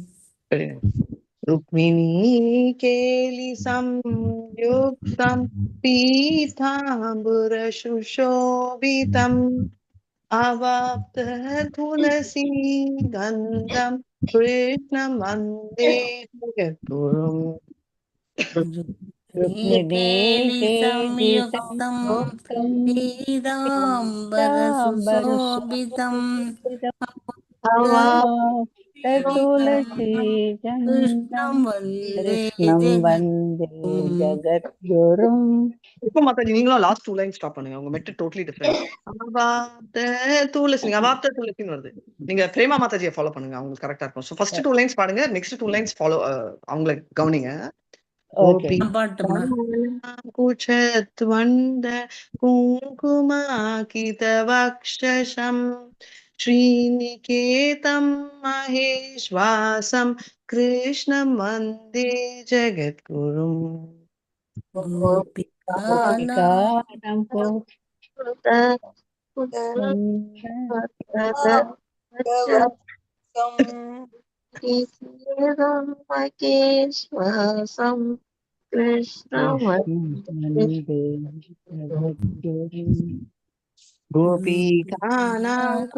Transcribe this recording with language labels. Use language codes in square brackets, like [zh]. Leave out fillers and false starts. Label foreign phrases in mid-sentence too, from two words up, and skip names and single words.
[sa] रुक्मिणी केलि संयुक्तं पीताम्बरसुशोभितम् अवाप्त तुलसी गन्धं कृष्णं वन्दे जगद्गुरुम् संयुक्तं पीताम्बरसुशोभितम् कृष्णं वन्दे ஜகத்குரும். [ta] இப்போ மாதாஜி நீங்களும் [en] last 2 line stop [ta] பண்ணுங்க. [en] உங்க method totally different. [sa] अवाप्त तुलसी [ta] நீங்க அவாப்த துளசின்னு வருது. நீங்க பிரேமா மாதாஜியை ஃபாலோ பண்ணுங்க. அவங்களுக்கு கரெக்டா இருக்கும். சோ [en] first 2 lines [ta] பாடுங்க. [en] next 2 lines follow [ta] அவங்கள கவனிங்க. [sa] गोपी कुचद्वन्द्व कुङ्कुमाङ्कित वक्षसम् श्रीनिकेतं महेश्वासं कृष्णं वन्दे जगद्गुरुम् महेश्वासं कृष्णं वन्दे जगद्गुरुम् गोपीकानां